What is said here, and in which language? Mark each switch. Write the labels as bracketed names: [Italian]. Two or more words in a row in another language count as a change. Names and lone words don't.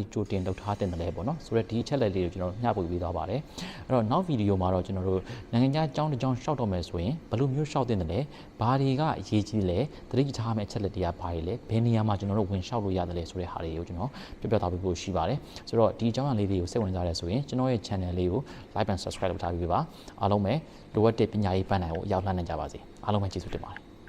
[Burmese] ကြိုတင်လုပ်ထားတင်တယ်လဲပေါ့နော်ဆိုတော့ဒီချက်လက်လေးကိုကျွန်တော်တို့မျှဝေပေးသွားပါတယ်အဲ့တော့နောက်ဗီဒီယိုမှာတော့ကျွန်တော်တို့နိုင်ငံခြားကျောင်းတစ်ကျောင်းလျှောက်တော့မယ်ဆိုရင်ဘယ်လိုမျိုးလျှောက်တင်တယ်လဲဘာတွေကအရေးကြီးလဲသတိထားမယ့်ချက်လက်တွေကဘာတွေလဲဘယ်နေရာမှာကျွန်တော်တို့ဝင်လျှောက်လို့ရတယ်လဲဆိုတဲ့ဟာတွေကိုကျွန်တော်ပြောပြသွားပေးဖို့ရှိပါတယ်ဆိုတော့ဒီအကြောင်းအရာလေးတွေကိုစိတ်ဝင်စားရဆိုရင်ကျွန်တော်ရဲ့ channel လေးကို [English] like and subscribe [Burmese] လုပ်ထားပြီးပါအားလုံးပဲလိုအပ်တဲ့ပညာရေးပန်းနိုင်ကိုအရောက်လှမ်းနိုင်ကြပါစေအားလုံးပဲကျေးဇူးတင်ပါတယ်